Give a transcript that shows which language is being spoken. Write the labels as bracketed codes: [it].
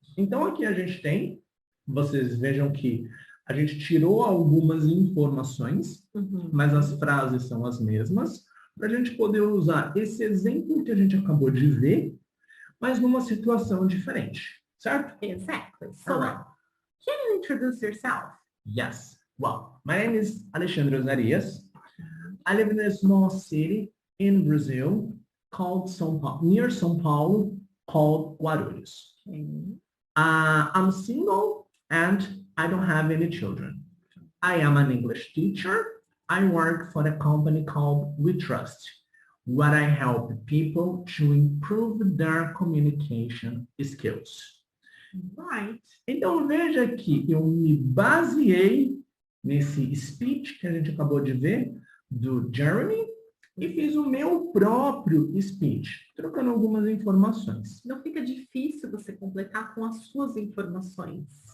[pt] Então, aqui a gente tem, vocês vejam que a gente tirou algumas informações, mas as frases são as mesmas, para a gente poder usar esse exemplo que a gente acabou de ver, mas numa situação diferente, certo? [en] Exactly. So, Alright. can you introduce yourself? Yes. Well, my name is Alexandre Osarias. I live in a small city in Brazil called near São Paulo, called Guarulhos. Okay. I'm single and I don't have any children. I am an English teacher. I work for a company called We Trust, where I help people to improve their communication skills. Right. [pt] Então veja que eu me baseei nesse speech que a gente acabou de ver do Jeremy e fiz o meu próprio speech, trocando algumas informações. Não fica difícil você completar com as suas informações.